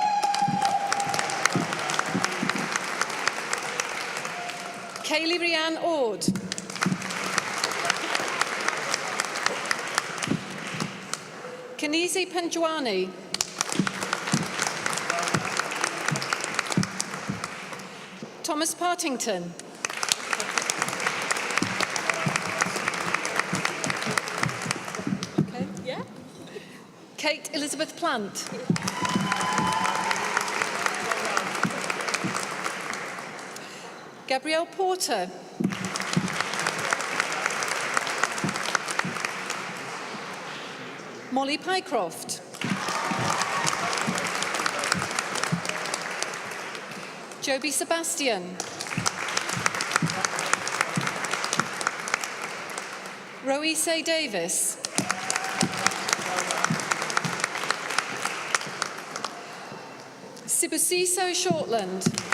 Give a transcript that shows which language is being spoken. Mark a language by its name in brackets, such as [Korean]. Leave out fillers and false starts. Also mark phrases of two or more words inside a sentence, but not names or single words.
[English] Kaylee Rianne Ord. Kanisi Panjwani. Thomas Partington. Okay, yeah. Kate Elizabeth Plant. Gabrielle Porter. Molly Pycroft. Joby Sebastian. Roise Davis. Sibusiso Shortland.